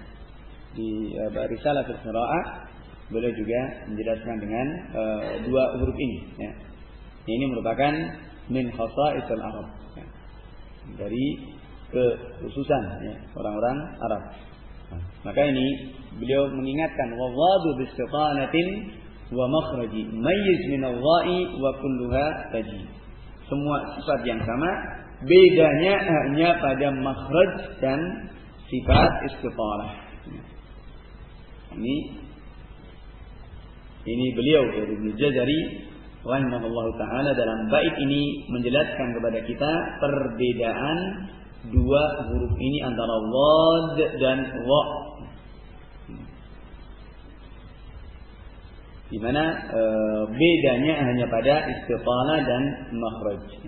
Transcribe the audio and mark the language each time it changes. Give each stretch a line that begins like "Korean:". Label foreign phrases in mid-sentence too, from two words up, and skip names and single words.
Indonesian: Di risalah al-qiraah beliau juga menjelaskan dengan dua huruf ini, ya. Ini merupakan
Arabic: من خصائص العرب,
Indonesian: ya. Dari kekhususan, ya, orang-orang Arab. Nah, maka ini beliau mengingatkan
Arabic: والضاد باستطالة ومخرج ميز من الظاء وكلها تجي.
Indonesian: Semua sifat yang sama, bedanya hanya pada makhraj dan sifat istitalah. Ini beliau dari Ibnu Jazari
Arabic: رحمه الله تعالى
Indonesian: dalam bait ini menjelaskan kepada kita perbedaan dua huruf ini antara dhad dan dha, di mana bedanya hanya pada istitalah dan makhraj.